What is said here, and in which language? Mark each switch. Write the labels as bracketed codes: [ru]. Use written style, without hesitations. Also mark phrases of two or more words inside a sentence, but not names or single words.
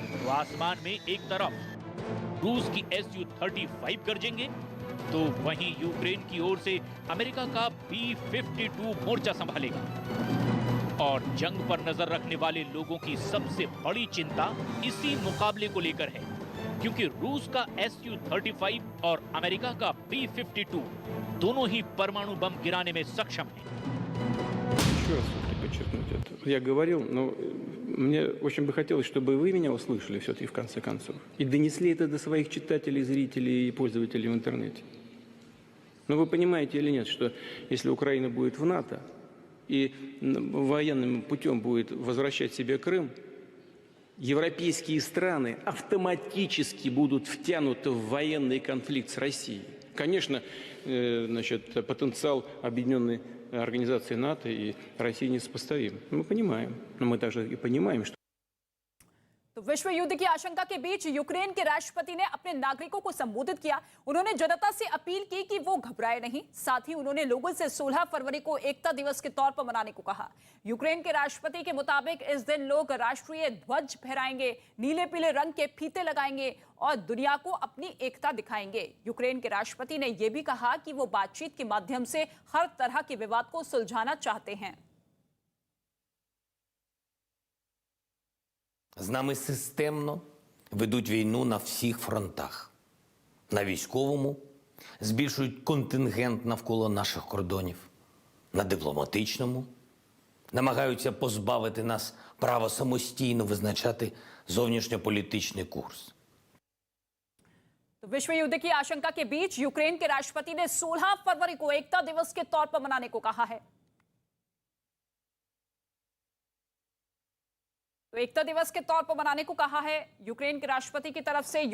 [hi] तो आसमान में एक तरफ रूस की Su-35 गरजेंगे तो वहीं यूक्रेन की ओर से अमेरिका का B-52 मोर्चा संभालेगा। और जंग पर नजर रखने वाले लोगों की सबसे बड़ी चिंता इसी मुकाबले को लेकर है, क्योंकि रूस का Su-35 और अमेरिका का B-52 दोनों ही परमाणु बम गिराने में सक्षम हैं। [ru] Еще раз подчеркнуть это. Я говорил, но мне очень бы хотелось, чтобы вы меня услышали все-таки в конце концов. И донесли это до своих читателей, зрителей и пользователей в интернете. Но вы понимаете или нет, что если Украина будет в НАТО и военным путем будет возвращать себе Крым, европейские страны автоматически будут втянуты в военный конфликт с Россией. Конечно, значит, потенциал объединенной организации НАТО и России несопоставим. Мы понимаем, но мы также и понимаем, что [hi] तो विश्व युद्ध की आशंका के बीच यूक्रेन के राष्ट्रपति ने अपने नागरिकों को संबोधित किया। उन्होंने जनता से अपील की कि वो घबराए नहीं। साथ ही उन्होंने लोगों से 16 फरवरी को एकता दिवस के तौर पर मनाने को कहा। यूक्रेन के राष्ट्रपति के मुताबिक इस दिन लोग राष्ट्रीय ध्वज फहराएंगे, नीले पीले रंग के फीते लगाएंगे और दुनिया को अपनी एकता दिखाएंगे। यूक्रेन के राष्ट्रपति ने यह भी कहा कि वो बातचीत के माध्यम से हर तरह के विवाद को सुलझाना चाहते हैं। [uk] З нами системно ведуть війну на всіх фронтах. На військовому збільшують контингент навколо наших кордонів. На дипломатичному намагаються позбавити нас права самостійно визначати зовнішньополітичний курс. [hi] तो विश्व युद्ध की आशंका के बीच यूक्रेन के राष्ट्रपति ने 16 फरवरी को एकता दिवस के तौर पर मनाने को कहा है। तो एकता दिवस के तौर पर मनाने को कहा है यूक्रेन के राष्ट्रपति की तरफ से।